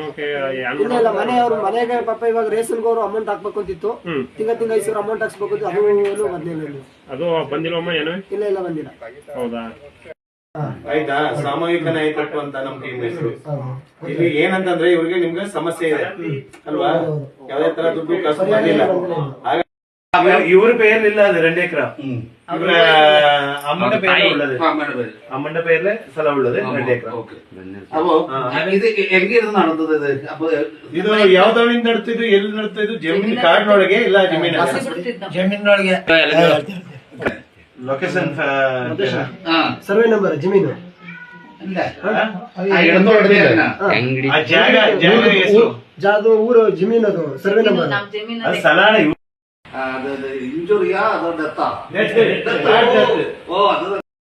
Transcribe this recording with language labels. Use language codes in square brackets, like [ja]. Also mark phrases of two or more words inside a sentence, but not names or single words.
[kn] ಇಲ್ಲ, ಮನೆಗೆ ಪಾಪ ಇವಾಗ ರೇಷನ್ಗೆ ಅವರು ಅಮೌಂಟ್ ಹಾಕ್ಬೇಕು ಅಂತಿತ್ತು, ತಿಂಗ 5,000 ಅಮೌಂಟ್ ಹಾಕ್ಸ್ಬೇಕು ಅಂತ. ಅದು ಏನು ಬಂದಿಲ್ಲ. ಅದು ಬಂದಿಲ್ಲಮ್ಮ? ಏನು ಇಲ್ಲ ಬಂದಿಲ್ಲ. ಹೌದಾ? ಆಯ್ತಾ? ಸಾಮೂಹಿಕ ನಾಯಕತ್ವ ಅಂತ ನಮ್ ಟೀಮ್ ಹೆಸರು. ಇಲ್ಲಿ ಏನಂತಂದ್ರೆ ಇವ್ರಿಗೆ ನಿಮ್ಗೆ ಸಮಸ್ಯೆ ಇದೆ ಅಲ್ವಾ? ಯಾವ್ದೇ ತರ ದುಡ್ಡು ಕಾಸು ಬಂದಿಲ್ಲ. [ml] ഇവര് പേരിലില്ല അത് 2 ഏക്കർ അമ്മന്റെ പേരില് സ്ഥലം ഉള്ളത് 2 ഏക്കർ. [kn] ಅವು [ml] ഇത് എങ്ങനെ നടന്നത്? [kn] ಇದು ಯಾವ್ದರಿಂದ ನಡ್ತಿದ್ದು, ಎಲ್ಲಿ ನಡ್ತಿದ್ದು? ಜಮೀನ್ ಕಾರ್ಡ್ನೊಳಗೆ ಇಲ್ಲ ಜಮೀನೊಳಗೆ ಲೊಕೇಶನ್ [en] survey number [kn] ಜಮೀನು ಜಾಗ ಊರು ಜಮೀನು, ಅದು [en] survey number. [ml] സ്ഥല ഇഞ്ചുറിയാ അതോ ഡെത്താ?